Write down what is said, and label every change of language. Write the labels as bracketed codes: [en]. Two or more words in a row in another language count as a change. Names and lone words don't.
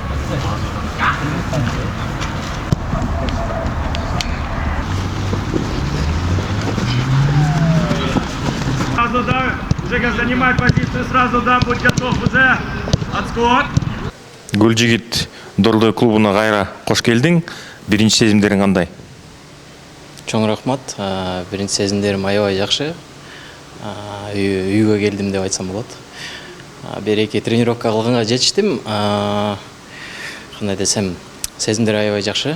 [ru] Сразу, да, Жека, занимай позицию сразу, да, будь готов уже. Отскок. [ky] Гүлжигит Дорлой клубуна кайра кош келдиң. Биринчи сезимдериң кандай? Чоң рахмат. Биринчи сезимдерим аябай жакшы. Үйгө келдим деп айтсам болот. Бир-эки тренировка кылганга жетиштим. Кандай десем, сезимдер аябай жакшы.